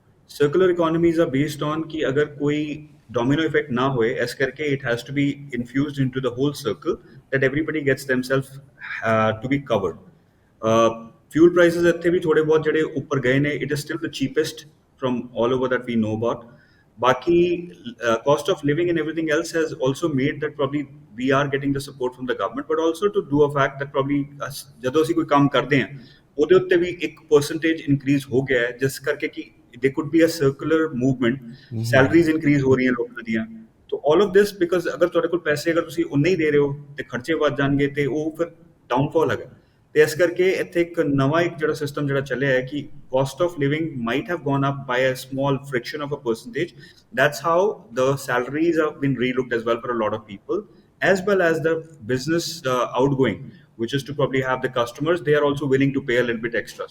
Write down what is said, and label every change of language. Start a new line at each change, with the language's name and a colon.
English: circular economies are based on
Punjabi: ਕਿ ਅਗਰ ਕੋਈ ਡੋਮਿਨੋ ਇਫੈਕਟ ਨਾ ਹੋਏ, ਇਸ ਕਰਕੇ
English: It has to be infused into the whole circle, that everybody gets themself to be covered. Fuel prices
Punjabi: ਇੱਥੇ ਵੀ ਥੋੜੇ ਬਹੁਤ ਜਿਹੜੇ ਉੱਪਰ ਗਏ ਨੇ,
English: It is still the cheapest from all over that we know about. Baki cost of living and everything else has also made that probably we are getting the support from the government, but also to do a fact that probably
Punjabi: ਜਦੋਂ ਅਸੀਂ ਕੋਈ ਕੰਮ ਕਰਦੇ ਹਾਂ ਉਹਦੇ ਉੱਤੇ ਵੀ ਇੱਕ
English: percentage increase
Punjabi: ਹੋ ਗਿਆ ਹੈ, ਜਿਸ ਕਰਕੇ ਕਿ
English: there could be a circular movement, salaries increase
Punjabi: ਹੋ ਰਹੀਆਂ ਲੋਕਾਂ ਦੀਆਂ।
Hindi: तो
English: all of this because
Punjabi: ਅਗਰ ਤੁਹਾਡੇ ਕੋਲ ਪੈਸੇ ਅਗਰ ਤੁਸੀਂ ਉਨੇ ਹੀ ਦੇ ਰਹੇ ਹੋ ਤੇ ਖਰਚੇ ਵੱਧ ਜਾਣਗੇ ਤੇ ਉਹ ਫਿਰ ਡਾਊਨਫਾਲ ਹੈਗਾ। ਤੇ ਇਸ ਕਰਕੇ ਇੱਥੇ ਇੱਕ ਨਵਾਂ ਇੱਕ ਜਿਹੜਾ ਸਿਸਟਮ ਜਿਹੜਾ ਚੱਲਿਆ ਹੈ ਕਿ
English: cost of living might have gone up by a small fraction of a percentage. That's how the salaries have been relooked as well for a lot of people, as well as the business outgoing, which is to probably have the customers, they are also willing to pay a little bit extra.